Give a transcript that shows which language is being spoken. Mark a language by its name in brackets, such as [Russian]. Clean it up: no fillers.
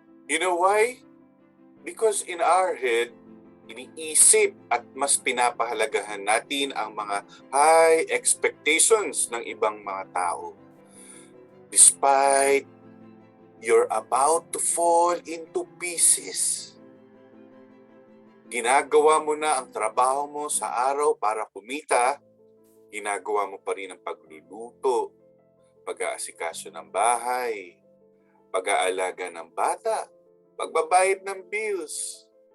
[English] You know why? Because in our head, [Filipino] iniisip at mas pinapahalagahan natin ang mga high expectations ng ibang mga tao. [English] Despite you're about to fall into pieces. [Filipino] Ginagawa mo na ang trabaho mo sa araw para kumita, ginagawa mo pa rin ang pagluluto, pag-aasikaso ng bahay, pag-aalaga ng bata, pagbabayad ng bills,